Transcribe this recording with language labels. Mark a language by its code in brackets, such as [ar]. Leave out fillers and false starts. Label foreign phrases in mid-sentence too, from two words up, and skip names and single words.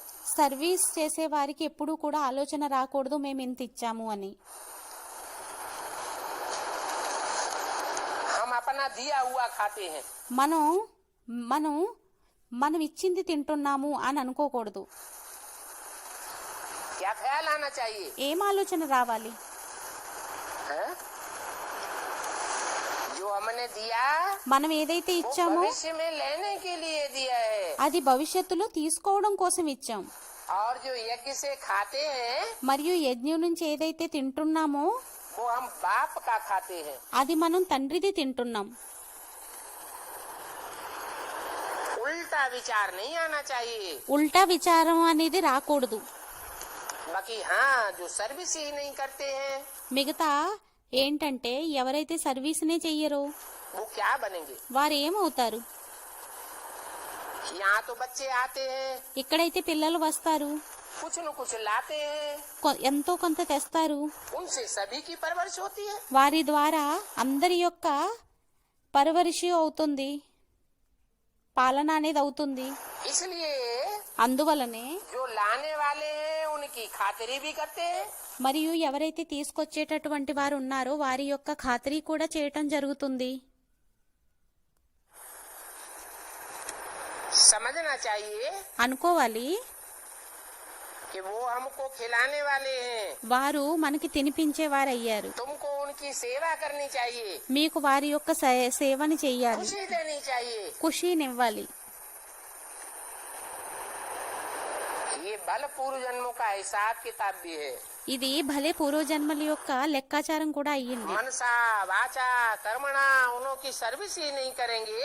[te] సర్వీస్ చేసే వారికి ఎప్పుడూ కూడా ఆలోచన రాకూడదు మేము ఇంత ఇచ్చాము అని. [hi] हम अपना दिया हुआ खाते हैं. [te] మనం ఇచ్చింది తింటున్నాము అని అనుకోకూడదు. [hi] क्या ख्याल आना चाहिए? [te] ఏం ఆలోచన రావాలి? [hi] है? जो हमने दिया [te] మనం ఏదైతే [hi] वो [te] ఇచ్చామో [hi] भविष्य में लेने के लिए दिया है. [te] అది భవిష్యత్తులో తీసుకోవడం కోసం ఇచ్చాం. [hi] और जो यज्ञ से खाते हैं [te] మరియు యజ్ఞం నుంచి ఏదైతే తింటున్నామో [hi] वो हम बाप का खाते हैं. [te] అది మనం తండ్రిది తింటున్నాం. [hi] उल्टा विचार नहीं आना चाहिए. [te] ఉల్టా విచారం అనేది రాకూడదు. [hi] बाकी हाँ जो सर्विस ही नहीं करते हैं [te] మిగతా ఏంటంటే ఎవరైతే సర్వీస్నే చెయ్యరో [hi] वो क्या बनेंगे? [te] వారు ఏమవుతారు? [hi] यहाँ तो बच्चे आते हैं, [te] ఇక్కడైతే పిల్లలు వస్తారు, [hi] कुछ न कुछ लाते हैं, [te] ఎంతో కొంత తెస్తారు. [hi] उनसे सभी की परवरिश होती है. [te] వారి ద్వారా అందరి యొక్క పరవరిషి అవుతుంది, పాలన అనేది అవుతుంది. [hi] इसलिए [te] అందువలనే [hi] जो लाने वाले हैं उनकी खातिरी भी करते हैं. [te] మరియు ఎవరైతే తీసుకొచ్చేటటువంటి వారు ఉన్నారో వారి యొక్క ఖాతరీ కూడా చేయటం జరుగుతుంది. [hi] समझना चाहिए [te] అనుకోవాలి [hi] कि वो हमको खिलाने वाले हैं, [te] వారు మనకి తినిపించేవారయ్యారు. [hi] तुमको उनकी सेवा करनी चाहिए, [te] మీకు వారి యొక్క సేవని చెయ్యాలి, [hi] खुशी देनी चाहिए. [te] ఖుషీనివ్వాలి. [hi] ये बल पूर्व जन्मों का हिसाब किताब भी है. [te] ఇది భలే పూర్వజన్మల యొక్క లెక్కాచారం కూడా అయ్యింది. [hi] मनसा वाचा कर्मणा उनकी सर्विस ही नहीं करेंगे